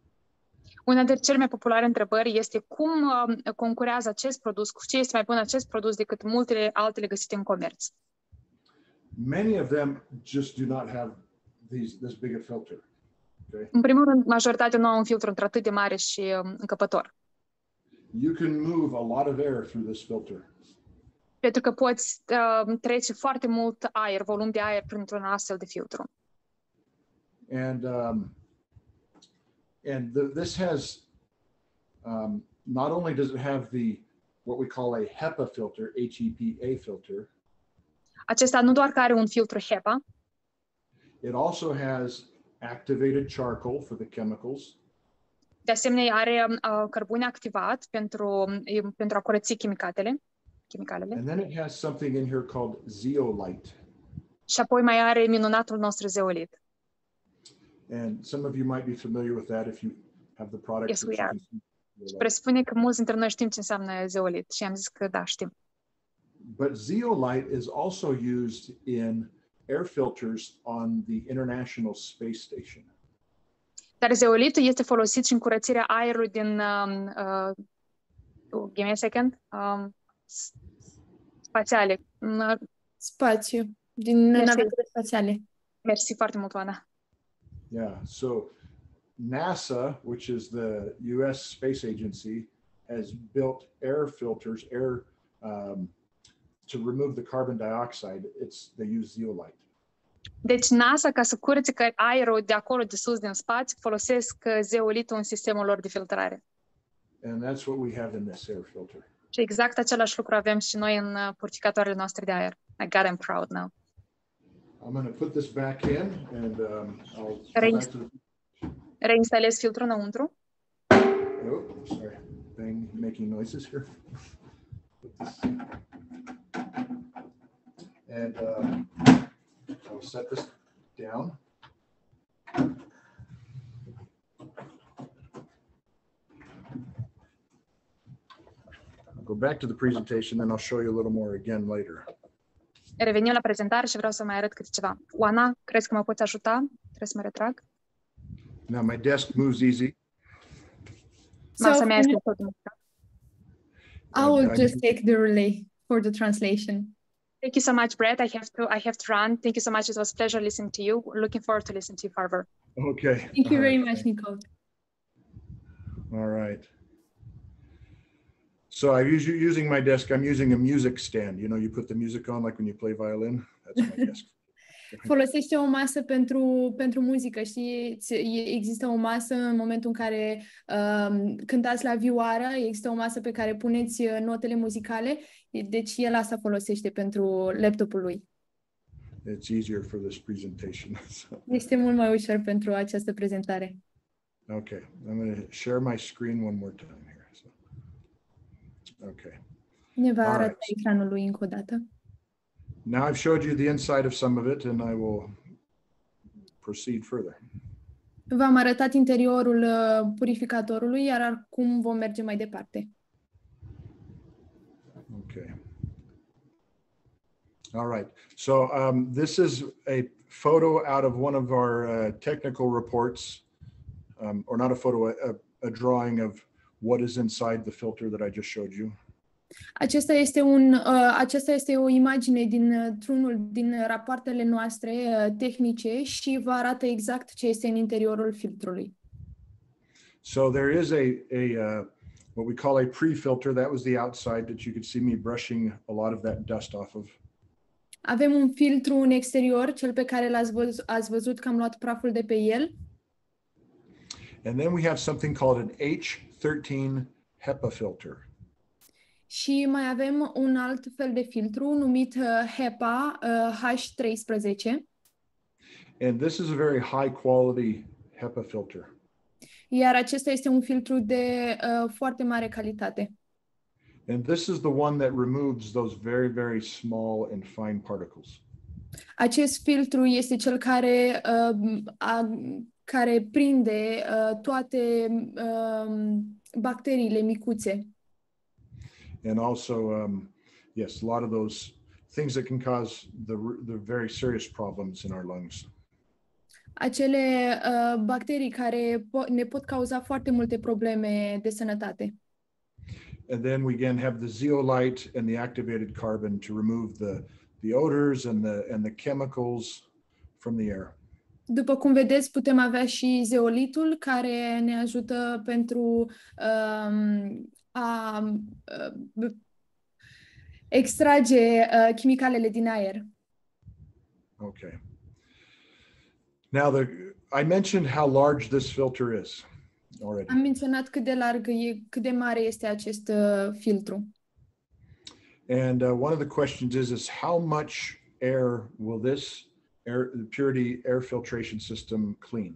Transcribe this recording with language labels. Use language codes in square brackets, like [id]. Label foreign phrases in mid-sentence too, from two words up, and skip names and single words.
[ro] Una dintre cele mai populare întrebări este cum concurează acest produs, cu ce este mai bun acest produs decât multele altele găsite în comerț. [en] Many of them just do not have this big a filter. Okay? [ro] În primul rând, majoritatea nu au un filtru într-atât de mare și încăpător. [en] You can move a lot of air through this filter. [ro] Pentru că poți trece foarte mult aer, volum de aer printr-un astfel de filtru. [en] This has not only does it have what we call a HEPA filter, HEPA filter. [ro] Acesta nu doar că are un filtru HEPA. [en] It also has activated charcoal for the chemicals. [ro] De asemenea, are cărbune activat pentru a curăți chimicalele. [en] And then it has something in here called zeolite. [ro] Și apoi mai are minunatul nostru zeolit. [en] And some of you might be familiar with that if you have the product. Yes, we are. [ro] Și presupune că mulți dintre noi știm ce înseamnă zeolit și am zis că da, știm. [en] But zeolite is also used in air filters on the International Space Station. [ro] Dar zeolitul este folosit și în curățirea aerului din [en] give me a second. [ro] Spațiale. Spațiu. Din navele spațiale. Mersi foarte mult, Oana. [en] Yeah, so NASA, which is the US Space Agency, has built air filters, to remove the carbon dioxide. They use zeolite. [ro] Deci NASA, ca să curățe aerul de acolo de sus din spațiu, folosesc zeolitul în sistemul lor de filtrare. [en] And that's what we have in this air filter. [ro] Și exact același lucru avem și noi în purificatoarele noastre de aer. [en] I'm proud now. I'm going to put this back in and I'll [ro] reinstalez filtrul înăuntru. [en] Oh, sorry. Thing making noises here. And I'll set this down. I'll go back to the presentation, then I'll show you a little more again later. [ro] Revenim la prezentare și vreau să mai arăt câte ceva. Oana, crezi că mă poți ajuta? Trebuie să mă retrag. [en] Now my desk moves easy. [ro] Masa mea este tot. [en] I will just take the relay for the translation. Thank you so much, Brett. I have to run. Thank you so much. It was a pleasure listening to you. Looking forward to listening to you further. Okay. Thank you very much, Nicole. All right. So I'm using my desk. I'm using a music stand. You know, you put the music on like when you play violin. That's my desk. [ro] Folosește o masă pentru muzică, știi? Există o masă în momentul în care cântați la vioară, există o masă pe care puneți notele muzicale, deci el asta folosește pentru laptopul lui. [en] It's easier for this presentation. [ro] Este mult mai ușor pentru această prezentare. [en] Okay, I'm going to share my screen one more time here. So, okay. [ro] Ne va arăta ecranul lui încă o dată. [en] Now I've showed you the inside of some of it and I will proceed further. [ro] V-am arătat interiorul purificatorului, iar acum vom merge mai departe. [en] Okay. All right. So this is a photo out of one of our technical reports, or not a photo, a drawing of what is inside the filter that I just showed you. [ro] Aceasta este o imagine dintr-unul din rapoartele noastre tehnice și vă arată exact ce este în interiorul filtrului. [en] So there is what we call a pre-filter. That was the outside that you could see me brushing a lot of that dust off of. [ro] Avem un filtru în exterior, cel pe care ați văzut că am luat praful de pe el. [en] And then we have something called an H13 HEPA filter. [ro] Și mai avem un alt fel de filtru numit HEPA H13. [en] And this is a very high quality HEPA filter. [ro] Iar acesta este un filtru de foarte mare calitate. [en] And this is the one that removes those very, very small and fine particles. [ro] Acest filtru este cel care prinde toate bacteriile micuțe. [en] And also, yes, a lot of those things that can cause the very serious problems in our lungs. [ro] Acele bacterii care ne pot cauza foarte multe probleme de sănătate. [en] And then we again have the zeolite and the activated carbon to remove the odors and the chemicals from the air. [ro] După cum vedeți, putem avea și zeolitul care ne ajută pentru a extrage chimicalele din aer. [en] Okay. Now I mentioned how large this filter is already. [ro] Am menționat cât de mare este acest filtru. [en] And one of the questions is how much air will this Puritii air filtration system clean?